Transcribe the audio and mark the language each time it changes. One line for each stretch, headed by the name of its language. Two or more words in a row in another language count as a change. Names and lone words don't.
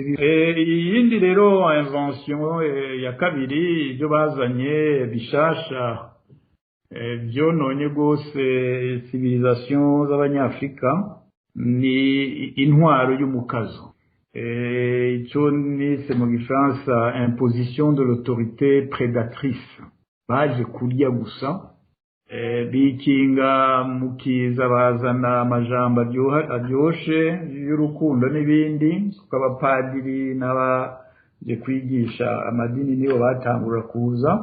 Rundi: Iyindi rero invention ya kabiri ibyo bazanye bishasha byononye gose civilisation z'abanyafrika ni intwaro y'umukazo. Ico nise mu gifaransa
French: imposition de l'autorité prédatrice.
Rundi: Baje kurya gusa, bikinga mukiza bazana amajambo aryoshe y'urukundo n'ibindi, kuko abapadiri n'abaje kwigisha amadini nibo batangura kuza.